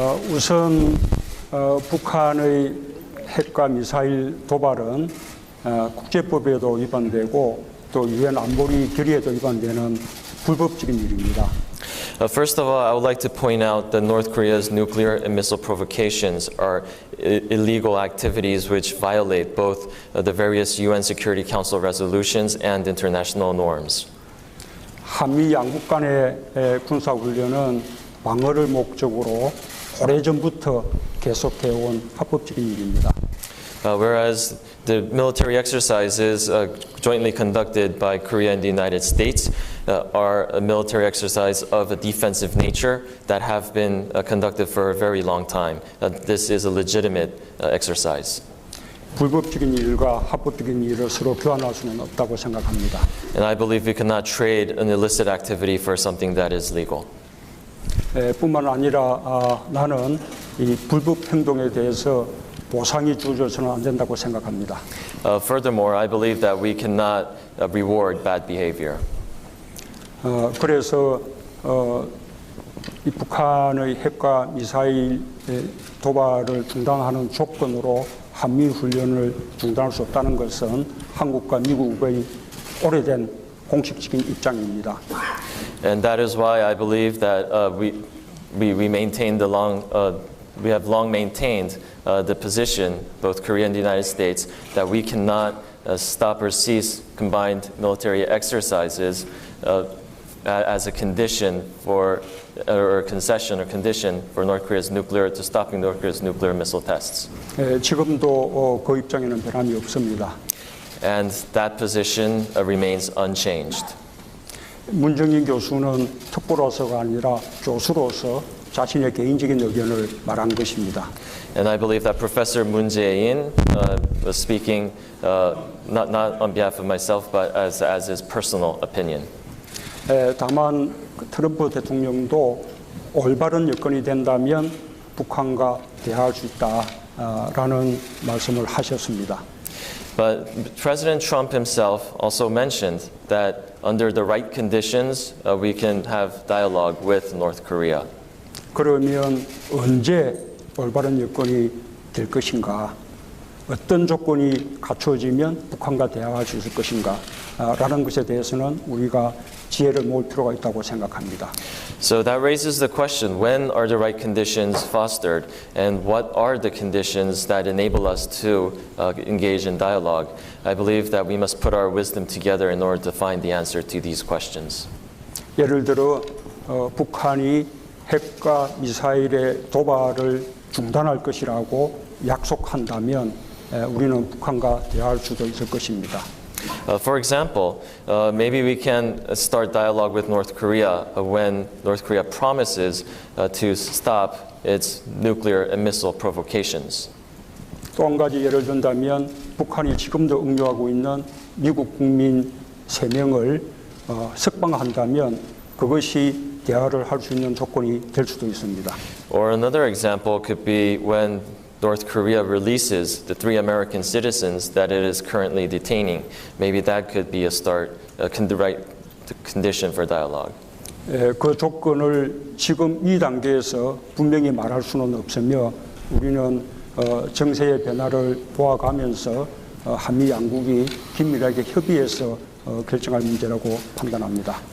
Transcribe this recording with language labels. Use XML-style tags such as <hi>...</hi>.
<ko>우선 북한의 핵과 미사일 도발은 국제법에도 위반되고 또 유엔 안보리 결의에도 위반되는 불법적인 일입니다.</ko> <en>First of all, I would like to point out that North Korea's nuclear and missile provocations are illegal activities which violate both the various UN Security Council resolutions and international norms.</en> <ko>한미 양국 간의 군사훈련은 방어를 목적으로 오래전부터 계속해온 합법적인 일입니다.</ko> <en>Whereas the military exercises jointly conducted by Korea and the United States are a military exercise of a defensive nature that have been conducted for a very long time. This is a legitimate exercise.</en> <ko>불법적인 일과 합법적인 일을 서로 교환할 수는 없다고 생각합니다.</ko> <en>And I believe we cannot trade an illicit activity for something that is legal.</en> <ko>뿐만 아니라 나는 이 불법 행동에 대해서 보상이 주어져서는 안 된다고 생각합니다.</ko> <en>Furthermore, I believe that we cannot reward bad behavior.</en> <ko>그래서 이 북한의 핵과 미사일 도발을 중단하는 조건으로 한미 훈련을 중단할 수 없다는 것은 한국과 미국의 오래된 공식적인 입장입니다.</ko> <en>And that is why I believe that we maintain we have long maintained the position, both Korea and the United States, that we cannot stop or cease combined military exercises as a condition for, or a concession or condition for North Korea's to stopping North Korea's nuclear missile tests.</en> <ko>지금도 그 입장에는 변함이 없습니다.</ko> <en>And that position remains unchanged.</en> <ko>문정인 교수는 특보로서가 아니라 교수로서 자신의 개인적인 의견을 말한 것입니다.</ko> <en>And I believe that Professor Moon Jae-in was speaking not on behalf of myself, but as his personal opinion.</en> <ko>다만 트럼프 대통령도 올바른 여건이 된다면 북한과 대화할 수 있다라는 말씀을 하셨습니다.</ko> <en>But President Trump himself also mentioned that under the right conditions, we can have dialogue with North Korea.</en> <ko>그러면 언제 올바른 여건이 될 것인가? 어떤 조건이 갖추어지면 북한과 대화할 수 있을 것인가? 라는 것에 대해서는 우리가 지혜를 모을 필요가 있다고 생각합니다.</ko> <en>So that raises the question, when are the right conditions fostered, and what are the conditions that enable us to engage in dialogue? I believe that we must put our wisdom together in order to find the answer to these questions.</en> <ko>예를 들어 북한이 핵과 미사일의 도발을 중단할 것이라고 약속한다면 우리는 북한과 대화할 수도 있을 것입니다.</ko> <en>For example, maybe we can start dialogue with North Korea when North Korea promises to stop its nuclear and missile provocations.</en> <ko>또 한 가지 예를 든다면 북한이 지금도 응용하고 있는 미국 국민 3명을 석방한다면 그것이 대화를 할 수 있는 조건이 될 수도 있습니다.</ko> <en>Or another example could be when North Korea releases the 3 American citizens that it is currently detaining. Maybe that could be the right condition for dialogue.</en> <ko>그 조건을 지금 이 단계에서 분명히 말할 수는 없으며 우리는 정세의 변화를 보아가면서 한미 양국이 긴밀하게 협의해서 결정할 문제라고 판단합니다.</ko>